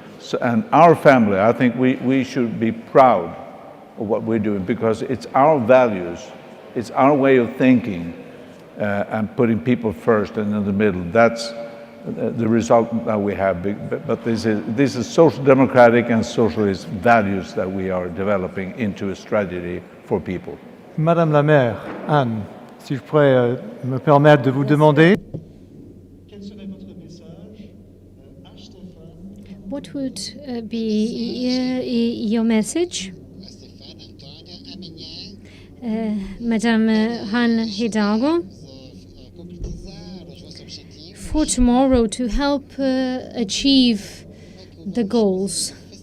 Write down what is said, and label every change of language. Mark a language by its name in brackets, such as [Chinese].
[English] So, and our family, I think we should be proud of what we're doing, because it's our values, it's our way of thinking, and putting people first and in the middle. That's the result that we have. But this is social democratic and socialist values that we are developing into a strategy for people. [French] Madame la maire, Anne, si je pourrais me permettre de vous demander. [English] What would be your message? Madame Han Hidalgo, for tomorrow to help achieve the goals.